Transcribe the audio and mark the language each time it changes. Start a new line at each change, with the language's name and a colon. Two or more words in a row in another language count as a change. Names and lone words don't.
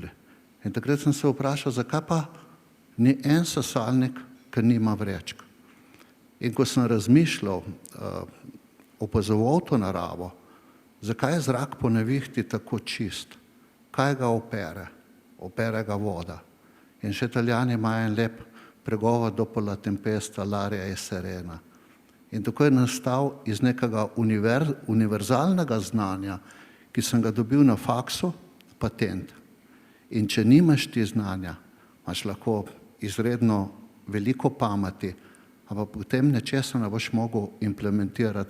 Slovenian: In takrat sem se vprašal, zakaj pa ni en sesalnik, ki nima vrečk. In ko sem razmišljal, opazoval to naravo, zakaj je zrak po nevihti tako čist, kaj ga opere? Opere ga voda. In še Italijani imajo en lep pregovor
Italian: dopo la tempesta, l'aria è serena.
Slovenian: In tako je nastal iz nekega univerzalnega znanja, ki sem ga dobil na faksu, patent. In če nimaš ti znanja, imaš lahko izredno veliko pameti, ampak potem nečesa ne boš mogel implementirati.